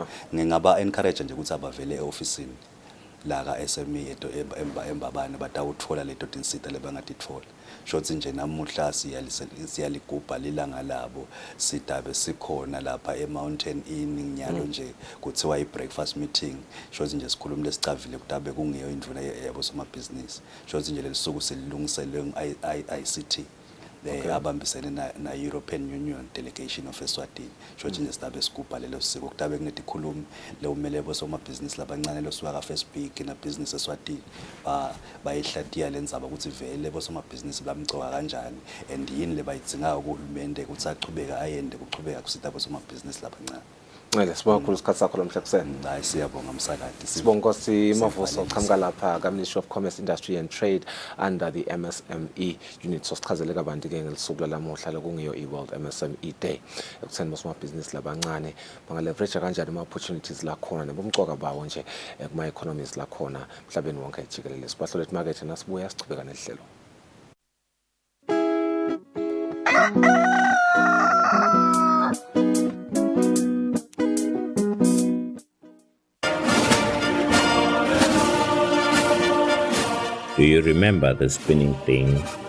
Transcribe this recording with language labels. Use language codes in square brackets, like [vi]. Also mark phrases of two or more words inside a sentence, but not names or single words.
[ss] Ngingaba encourage nje ukuthi abavele eofficeini la ka SME embabane batawuthola leto tinsita lebangatitfola. Shothi nje namuhla siyaligubha lilanga labo sidabe sikhona lapha eMountain Inn nyalo nje kuthiwa i-breakfast meeting. Shothi nje sikhuluma lesicavile kutabe kungeyo indvuna yabo somabhizinisi. Shothi nje lesuku silungiselwe ICT abambisene na European Union delegation of Eswatini. Shothi nje sidabe sigubha lelo siko kutabe kunetikhulumi leumele bosomabhizinisi labancane losuka ka First Big na business Eswatini bayihlatiya lendzaba ukuthi vele bosomabhizinisi bamcoka kanjani and yini lebayidzingayo kuhulumende ukuthi aqhubeka ayende kuchubeka kusita bosomabhizinisi labancane. Sibonga kakhulu isikhathi sakho namhla kuseni. Hayi siyabonga msakati. Sibonga Nkosi Mavuso qhamuka lapha ka Ministry of Commerce, Industry and Trade [en] under the MSME unit. [ss] Sosichazele kabanti ke ngelisuku lamuhla lokungiyo i-World MSME Day ekutheni bosomabhizinisi labancane bangaleverage kanjani ama opportunities la khona nebumcoka bawo nje kuma economies la khona emhlabeni wonke jikelele. Sibahlole market nasibuya sichubeka nehlelo. [en] Do you remember the spinning thing?